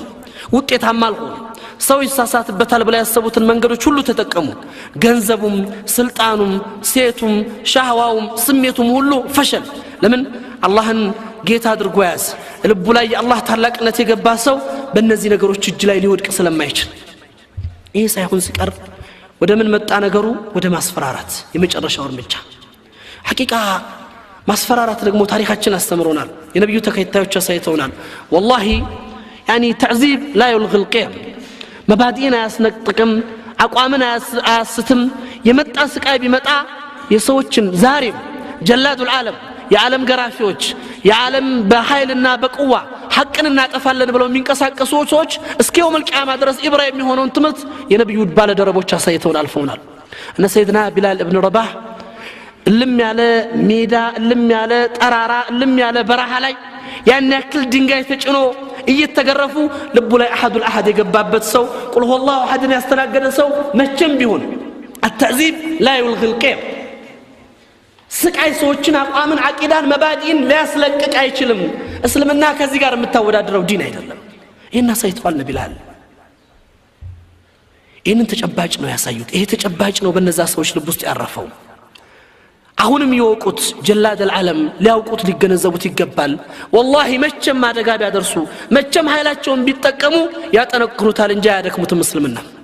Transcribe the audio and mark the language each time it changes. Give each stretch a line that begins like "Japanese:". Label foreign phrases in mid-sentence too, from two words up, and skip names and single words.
Amharic: ውጤታማ አልሆኑ ሰው ይሳሳትበታል ብለው ያሰቡትን መንገዶች ሁሉ ተጠቀሙ ገንዘቡም ስልጣኑም ሴቱም ሻህዋውም ስሜቱም ሁሉ ፈሸል ለምን አላህን ጌታ አድርጎ ያዝ ልቡ ላይ የአላህ ታላቅነት የገባ ሰው በእነዚህ ነገሮች እጅ ላይ ሊወድቅ ስለማይችል ይሄ ሳይሆን ሲቀር ወደ ምን መጣ ነገሩ ወደ ማስፈራራት የመጨረሻው እርምጃ ሐቂቃ ማስፈራራት ደግሞ ታሪካችን አስተምሮናል የነብዩ ተከታዮች አሳይተውናል
Arabic: والله يعني تعذيب لا يلغي القيم
Amharic: መባዲና ያስነጥቅም አቋምን አያስትም የመጣ ስቃይ ቢመጣ የሰዎችን ዛሬም
Arabic: جلاد العالم
Amharic: የዓለም ገራፊዎች የዓለም በኃይልና በቁዋ ሐቅን እናጠፋለን ብለው የሚንቀሳቀሱ ሰዎች እስከ
Arabic: يوم القيامة
Amharic: ድረስ ኢብራ የሚሆነውን ትምህርት የነብዩ ባለ ደረቦች አሳይተውን አልፈውናል እነ ሰይድና ቢላል ኢብኑ ረባህ እልም ያለ ሜዳ እልም ያለ ጠራራ እልም ያለ በረሃ ላይ ያን ያክል ድንጋይ ተጭኖ እየተገረፉ ልቡ ላይ
Arabic: أحد الأحد
Amharic: የገባበት ሰው
Arabic: قل هو الله أحد
Amharic: ያስተናገደ ሰው መቼም ቢሆን
Arabic: التعذيب لا يلغي القيم
Amharic: ስቃይ ሰዎችን አቋምን አቂዳን መባዲን ሊያስለቅቅ አይችልም እስልምና ከዚህ ጋር የምታወዳድረው ዲን አይደለም ይሄን አሳይቷል ነብይላል ይሄንን ተጨባጭ ነው ያሳዩት ይሄ ተጨባጭ ነው በእነዛ ሰዎች ልብ ውስጥ ያረፈው አሁንም ይወቁት
Arabic: جلاد العالم
Amharic: ሊያውቁት ሊገነዘቡት ይገባል والله መቼም አደጋ ቢያደርሱ መቼም ኃይላቸውን ቢጠቀሙ ያጠነክሩታል እንጂ አያደክሙትም እስልምና